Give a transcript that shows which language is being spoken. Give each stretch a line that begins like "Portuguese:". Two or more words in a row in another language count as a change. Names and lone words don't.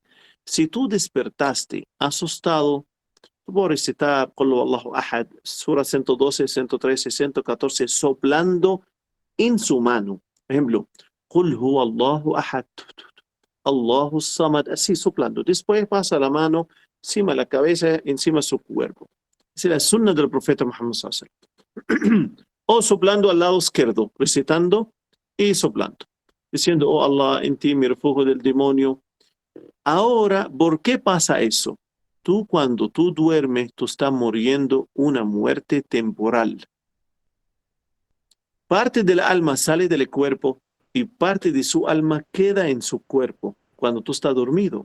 Spanish: Si tú despertaste asustado, tú puedes recitar
Arabic: قل هو الله أحد,
Spanish: Sura 112, 113, 114, soplando en su mano. Por ejemplo,
Arabic: قل هو الله أحد، الله الصمد,
Spanish: así soplando. Después pasa la mano encima de la cabeza, encima de su cuerpo. Esa es la sunna del profeta Muhammad
Arabic: صلى الله عليه وسلم.
Spanish: O soplando al lado izquierdo, recitando y soplando. Diciendo, oh Allah, en ti mi refugio del demonio. Ahora, ¿por qué pasa eso? Cuando tú duermes, tú estás muriendo una muerte temporal. Parte del alma sale del cuerpo y parte de su alma queda en su cuerpo cuando tú estás dormido.